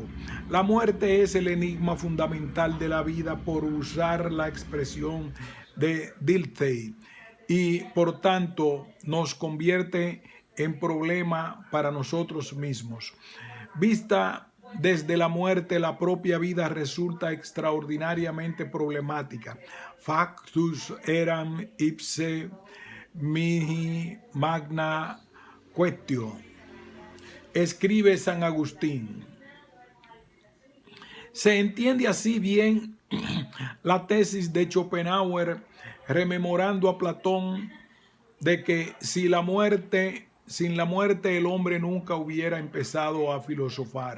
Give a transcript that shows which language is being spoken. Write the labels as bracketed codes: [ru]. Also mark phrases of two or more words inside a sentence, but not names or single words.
[es] La muerte es el enigma fundamental de la vida, por usar la expresión de Dilthey, y por tanto nos convierte en problema para nosotros mismos. Vista desde la muerte, la propia vida resulta extraordinariamente problemática. [la] Factus eram ipse mihi magna quaestio. [es] Escribe San Agustín. Se entiende así bien la tesis de Schopenhauer, rememorando a Platón, de que sin la muerte el hombre nunca hubiera empezado a filosofar.